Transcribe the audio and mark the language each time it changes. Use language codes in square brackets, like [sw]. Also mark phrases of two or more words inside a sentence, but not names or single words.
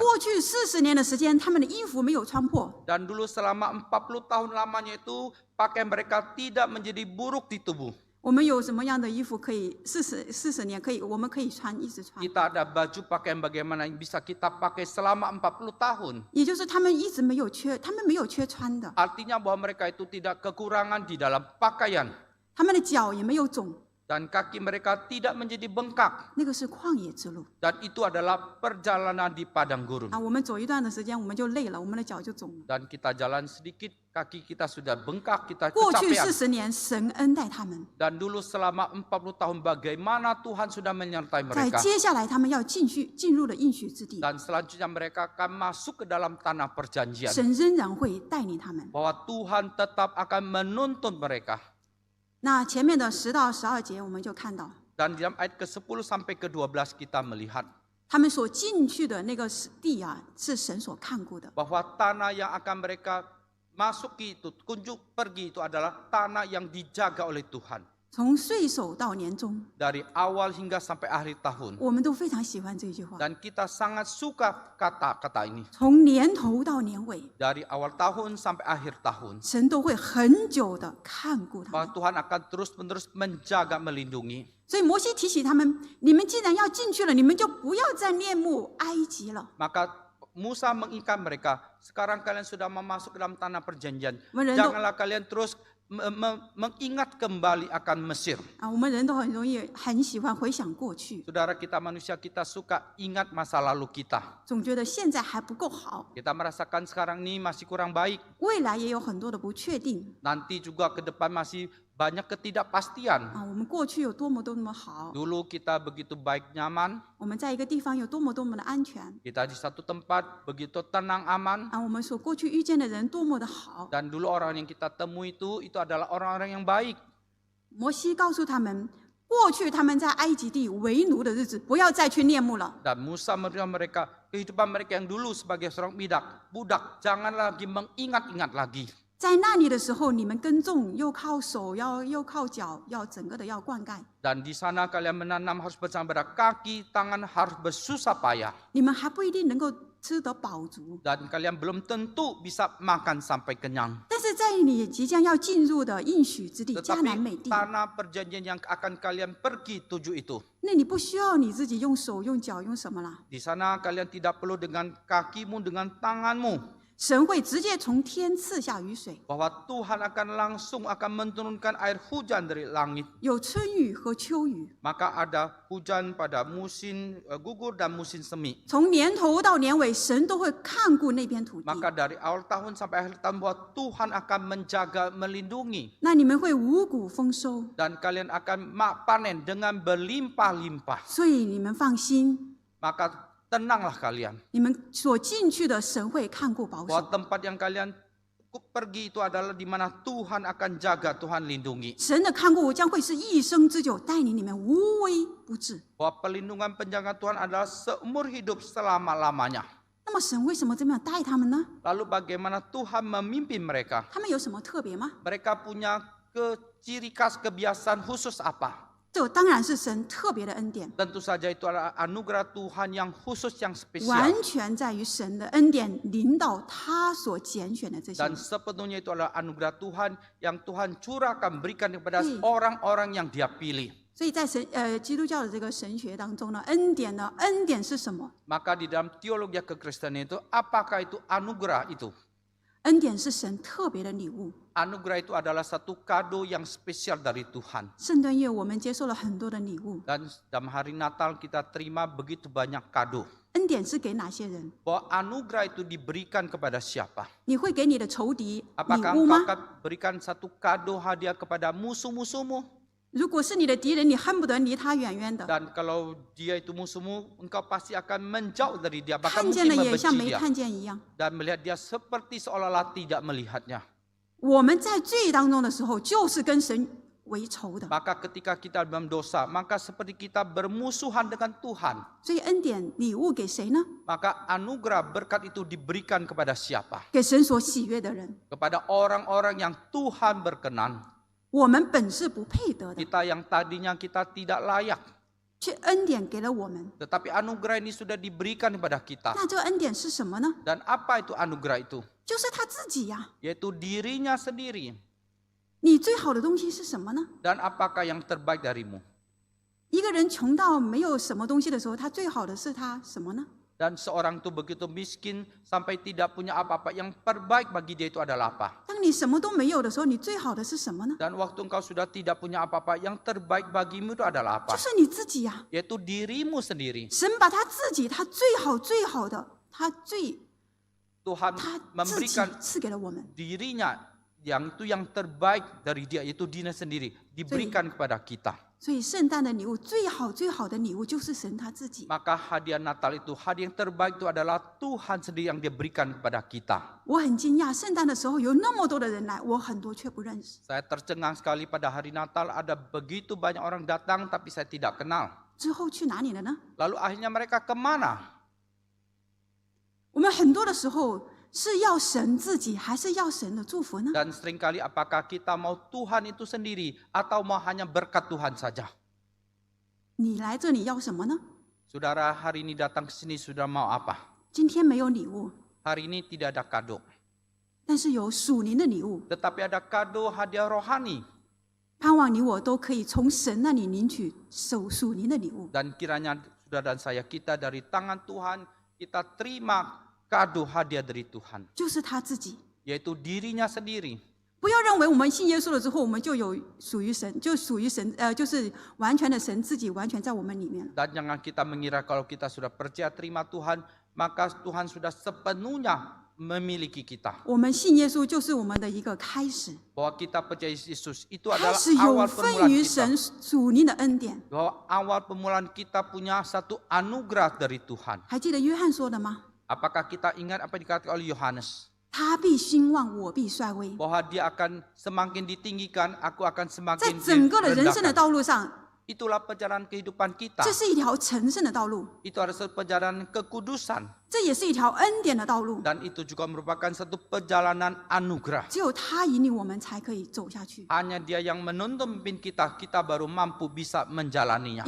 [zh] 过去40年的时间，他们的衣服没有穿破， [id] Dan dulu selama 40 tahun lamanya itu pakaian mereka tidak menjadi buruk di tubuh. [zh] 我们有什么样的衣服可以40年可以，我们可以穿，一直穿。 [id] Kita ada baju pakaian bagaimana yang bisa kita pakai selama 40 tahun. [zh] 也就是他们一直没有缺，他们没有缺穿的， [id] Artinya bahwa mereka itu tidak kekurangan di dalam pakaian. [zh] 他们的脚也没有肿， [id] Dan kaki mereka tidak menjadi bengkak. [zh] 那个是旷野之路 [id] Dan itu adalah perjalanan di padang gurun. [zh] 啊。我们走一段的时间，我们就累了，我们的脚就肿了。 [id] Dan kita jalan sedikit, kaki kita sudah bengkak, kita [zh] 过去 [id] kecapean. [zh] 40年，神恩待他们， [id] Dan dulu selama 40 tahun bagaimana Tuhan sudah menyertai [zh] 在 [id] mereka. [zh] 接下来他们要进入了应许之地， [id] Dan selanjutnya mereka akan masuk ke dalam tanah perjanjian. [zh] 神仍然会带领他们。 [id] Bahwa Tuhan tetap akan menuntun mereka. [zh] 那前面的10到12节，我们就看到 [id] Dan di dalam ayat ke-10 sampai ke-12 kita melihat [zh] 他们所进去的那个地啊，是神所看顾的。 [id] bahwa tanah yang akan mereka masuki itu, kunjung pergi itu adalah tanah yang dijaga oleh Tuhan. [zh] 从岁首到年终， [id] Dari awal hingga sampai akhir tahun. [zh] 我们都非常喜欢这句话。 [id] Dan kita sangat suka kata-kata ini. [zh] 从年头到年尾， [id] Dari awal tahun sampai akhir tahun. [zh] 神都会很久的看顾他 [id] Bahwa [zh] 们。 [id] Tuhan akan terus-menerus menjaga, melindungi. [zh] 所以摩西提醒他们：你们既然要进去了，你们就不要再恋慕埃及了。 [id] Maka Musa mengikat mereka, sekarang kalian sudah masuk ke dalam tanah perjanjian. Merenduk. Janganlah kalian terus mengingat kembali akan Mesir. [zh] 啊，我们人都很喜欢回想过去， [id] Saudara kita manusia, kita suka ingat masa lalu kita. [zh] 总觉得现在还不够好， [id] Kita merasakan sekarang ini masih kurang baik. [zh] 未来也有很多的不确定 [id] Nanti juga ke depan masih banyak ketidakpastian. [zh] 啊。我们过去有多么好， [id] Dulu kita begitu baik, nyaman. [zh] 我们在一个地方有多么的安全 [id] Kita di satu tempat begitu tenang, aman. [zh] 啊。我们所过去遇见的人多么的好。 [id] Dan dulu orang yang kita temui itu adalah orang-orang yang baik. [zh] 摩西告诉他们，过去他们在埃及地为奴的日子，不要再去恋慕了。 [id] Dan Musa memberikan mereka kehidupan mereka yang dulu sebagai seorang budak. Jangan lagi mengingat-ingat lagi. [zh] 在那里的时候，你们耕种，又靠手，又靠脚，要整个的要灌溉。 [id] Dan di sana kalian menanam harus bersama kaki, tangan harus bersusah payah. [zh] 你们还不一定能够吃得饱足， [id] Dan kalian belum tentu bisa makan sampai kenyang. [zh] 但是在你即将要进入的应许之地迦南美 [id] Tetapi [zh] 地， [id] tanah perjanjian yang akan kalian pergi tuju itu. [zh] 那你不需要你自己用手、用脚、用什么啦？ [id] Di sana kalian tidak perlu dengan kakimu, dengan tanganmu. [zh] 神会直接从天赐下雨水， [id] Bahwa Tuhan akan langsung akan menurunkan air hujan dari langit. [zh] 有春雨和秋雨， [id] Maka ada hujan pada musim gugur dan musim semi. [zh] 从年头到年尾，神都会看顾那片土地。 [id] Maka dari awal tahun sampai akhir tahun bahwa Tuhan akan menjaga, melindungi. [zh] 那你们会五谷丰收， [id] Dan kalian akan panen dengan berlimpah-limpah. [zh] 所以你们放心， [id] Maka tenanglah kalian. [zh] 你们所进去的神会看顾保 [id] Bahwa [zh] 守。 [id] tempat yang kalian pergi itu adalah di mana Tuhan akan jaga, Tuhan lindungi. [zh] 神的看顾将会是一生之久，带领你们无微不至。 [id] Bahwa perlindungan penjagaan Tuhan adalah seumur hidup selama-lamanya. [zh] 那么神为什么这么样带他们呢？ [id] Lalu bagaimana Tuhan memimpin mereka? [zh] 他们有什么特别吗？ [id] Mereka punya ciri khas kebiasaan khusus apa? [zh] 这当然是神特别的恩典， [id] Tentu saja itu adalah anugerah Tuhan yang khusus, yang spesial. [zh] 完全在于神的恩典领导他所拣选的这些人 [id] Dan。sepenuhnya itu adalah anugerah Tuhan yang Tuhan curahkan, berikan kepada Iya. orang-orang yang Dia pilih. [zh] 所以在基督教的这个神学当中呢，恩典是什么？ [id] Maka di dalam teologi kekristenan itu, apakah itu anugerah itu? [zh] 恩典是神特别的礼物。 [id] Anugerah itu adalah satu kado yang spesial dari Tuhan. [zh] 圣诞夜我们接受了很多的礼物， [id] Dan dalam hari Natal kita terima begitu banyak kado. [zh] 恩典是给哪些人？ [id] Bahwa anugerah itu diberikan kepada siapa? [zh] 你会给你的仇敌礼 [id] Apakah [zh] 物 [id] engkau [zh] 吗？ [id] akan berikan satu kado hadiah kepada musuh-musuhmu? [zh] 如果是你的敌人，你恨不得离他远远的， [id] Dan kalau dia itu musuhmu, engkau pasti akan menjauh dari dia. Bahkan [zh] 看见 [id] mungkin [zh] 了也像 [id] membenci [zh] 没 [id] dia. [zh] 看见一样。 [id] Dan melihat dia seperti seolah-olah tidak melihatnya. [zh] 我们在罪当中的时候，就是跟神为仇的。 [id] Maka ketika kita dalam dosa, maka seperti kita bermusuhan dengan Tuhan. [zh] 所以恩典礼物给谁呢？ [id] Maka anugerah berkat itu diberikan kepada siapa? [zh] 给神所喜悦的人。 [id] Kepada orang-orang yang Tuhan berkenan. [zh] 我们本是不配得的， [id] Kita yang tadinya kita tidak layak. [zh] 却恩典给了我们。 [id] Tetapi anugerah ini sudah diberikan kepada kita. [zh] 那这个恩典是什么呢？ [id] Dan apa itu anugerah itu? [zh] 就是他自己呀、 [id] Yaitu dirinya sendiri. [zh] 你最好的东西是什么呢？ [id] Dan apakah yang terbaik darimu? [zh] 一个人穷到没有什么东西的时候，他最好的是他什么呢？ [id] Dan seorang itu begitu miskin sampai tidak punya apa-apa. Yang terbaik bagi dia itu adalah apa? [zh] 当你什么都没有的时候，你最好的是什么呢？ [id] Dan waktu engkau sudah tidak punya apa-apa, yang terbaik bagimu itu adalah [zh] 就 [id] apa? [zh] 是你自己呀、 [id] Yaitu dirimu sendiri. [zh] 神把他自己，他最好最好的，他自己 [id] Tuhan memberikan [zh] 赐给了我们。 [id] dirinya yang terbaik dari dia, yaitu dirinya sendiri, diberikan kepada kita. [zh] 所以圣诞的礼物最好最好的礼物就是神他自己。 [id] Maka hadiah Natal itu, hadiah yang terbaik itu adalah Tuhan sendiri yang dia berikan kepada kita. [zh] 我很惊讶，圣诞的时候有那么多的人来，我很多却不认识。 [id] Saya tercengang sekali pada hari Natal ada begitu banyak orang datang tapi saya tidak kenal. [zh] 之后去哪里了呢？ [id] Lalu akhirnya mereka kemana? [zh] 我们很多的时候是要神自己，还是要神的祝福呢？ [id] Dan seringkali apakah kita mau Tuhan itu sendiri atau mau hanya berkat Tuhan saja? [zh] 你来这里要什么呢？ [id] Saudara hari ini datang ke sini sudah mau apa? [zh] 今天没有礼物， [id] Hari ini tidak ada kado. [zh] 但是有属灵的礼物， [id] Tetapi ada kado hadiah rohani. [zh] 盼望你我都可以从神那里领取属灵的礼物。 [id] Dan kiranya saudara dan saya, kita dari tangan Tuhan, kita terima kado hadiah dari Tuhan. [zh] 就是他自己。 [id] Yaitu dirinya sendiri. [zh] 不要认为我们信耶稣了之后，我们就有属于神，就是完全的神自己完全在我们里面。 [id] Dan jangan kita mengira kalau kita sudah percaya terima Tuhan, maka Tuhan sudah sepenuhnya memiliki kita. [zh] 我们信耶稣就是我们的一个开始， [id] Bahwa kita percaya Yesus itu [zh] 开 [id] adalah [zh] 始有 [id] awal [zh] 份 [id] permulaan [zh] 于 [id] kita. [zh] 神属灵的恩典。 [id] Bahwa awal permulaan kita punya satu anugerah dari Tuhan. [zh] 还记得约翰说的吗？ [id] Apakah kita ingat apa yang dikatakan oleh Yohanes? [zh] 他必兴旺，我必衰微。 [id] Bahwa dia akan semakin ditinggikan, aku akan [zh] 在 [id] semakin [zh] 整个的人生的 [id] direndahkan. [zh] 道路上， [id] Itulah perjalanan kehidupan kita. [zh] 这是一条成圣的道路， [id] Itu adalah satu perjalanan kekudusan. [zh] 这也是一条恩典的道路。 [id] Dan itu juga merupakan satu perjalanan anugerah. [zh] 只有他引领我们，才可以走下去。 [id] Hanya dia yang menuntun pimpin kita, kita baru mampu bisa menjalaninya.